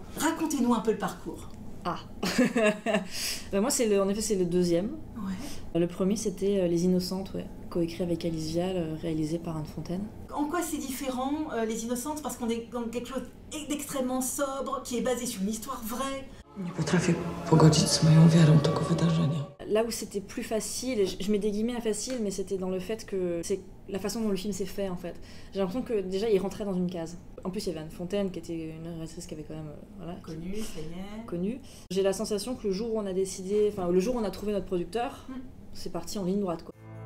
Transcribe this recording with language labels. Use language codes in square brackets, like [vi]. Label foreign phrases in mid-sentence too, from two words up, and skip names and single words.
[fr] Racontez-nous un peu le parcours. Moi, en effet, c'est le deuxième. Ouais. Le premier, c'était Les Innocentes, coécrit avec Alice Vial, réalisé par Anne Fontaine. En quoi c'est différent, Les Innocentes? Parce qu'on est dans quelque chose d'extrêmement sobre, qui est basé sur une histoire vraie. [pl] Nie potrafię pogodzić z moją wiarą tego wydarzenia. [fr] Là où c'était plus facile, et je mets des guillemets à facile, mais c'était dans le fait que c'est la façon dont le film s'est fait en fait. J'ai l'impression que déjà il rentrait dans une case. En plus il y avait Anne Fontaine qui était une réalisatrice qui avait quand même connue. J'ai la sensation que le jour où on a décidé, enfin le jour où on a trouvé notre producteur, c'est parti en ligne droite quoi.